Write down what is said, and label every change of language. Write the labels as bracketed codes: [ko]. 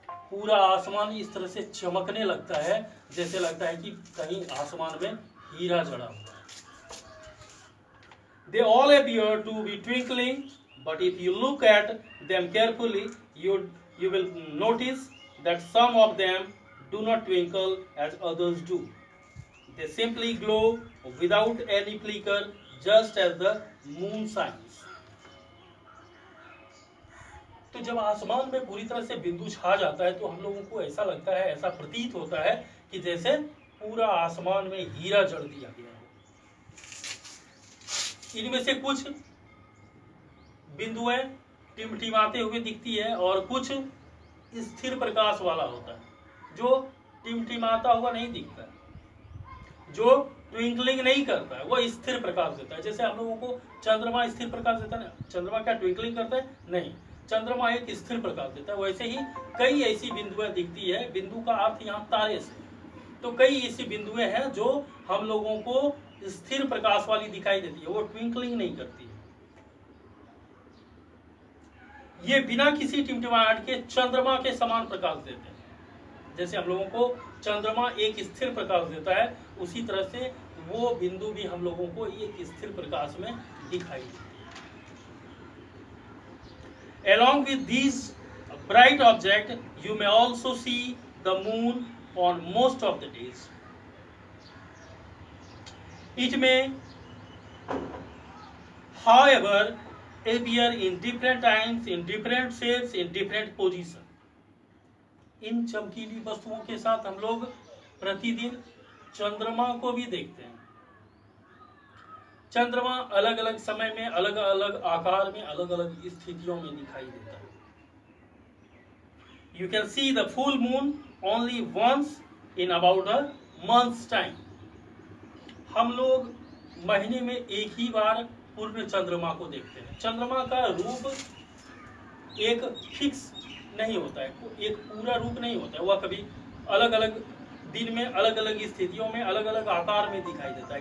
[hi] पूरा आसमान इस तरह से चमकने लगता है जैसे लगता है कि कहीं आसमान में हीरा जड़ा हुआ है। [en] They all appear to be twinkling, but if you look at them carefully, you will notice that some of them do not twinkle as others do. They simply glow without any flicker, just as the moon shines. [hi] तो जब आसमान में पूरी तरह से बिंदु छा जाता है तो हम लोगों को ऐसा लगता है, ऐसा प्रतीत होता है कि जैसे पूरा आसमान में हीरा जड़ दिया गया हो। इनमें से कुछ बिंदुएं टिमटिमाते हुए दिखती है और कुछ स्थिर प्रकाश वाला होता है, जो टिमटिमाता हुआ नहीं दिखता है, जो ट्विंकलिंग नहीं करता है, वो स्थिर प्रकाश देता है। जैसे हम लोगों को चंद्रमा स्थिर प्रकाश देता है ना, चंद्रमा क्या ट्विंकलिंग करता है? नहीं, चंद्रमा एक स्थिर प्रकाश देता है। वैसे ही कई ऐसी बिंदुएं दिखती है, बिंदु का अर्थ यहाँ तारे से, तो कई ऐसी बिंदुएं हैं जो हम लोगों को स्थिर प्रकाश वाली दिखाई देती है, वो ट्विंकलिंग नहीं करती है। ये बिना किसी टिमटिमाहट के चंद्रमा के समान प्रकाश देते हैं। जैसे हम लोगों को चंद्रमा एक स्थिर प्रकाश देता है, उसी तरह से वो बिंदु भी हम लोगों को एक स्थिर प्रकाश में दिखाई देती है। [en] Along with these bright objects, you may also see the moon on most of the days. It may, however, appear in different times, in different shapes, in different positions. [hi] इन चमकीली वस्तुओं के साथ हम लोग प्रतिदिन चंद्रमा को भी देखते हैं। चंद्रमा अलग अलग समय में, अलग अलग आकार में, अलग अलग स्थितियों में दिखाई देता है। [en] You can see the full moon only once in about a month's time. [hi] हम लोग महीने में एक ही बार पूर्ण चंद्रमा को देखते हैं। चंद्रमा का रूप एक फिक्स नहीं होता है, एक पूरा रूप नहीं होता है, वह कभी अलग अलग दिन में, अलग अलग स्थितियों में, अलग अलग आकार में दिखाई देता है।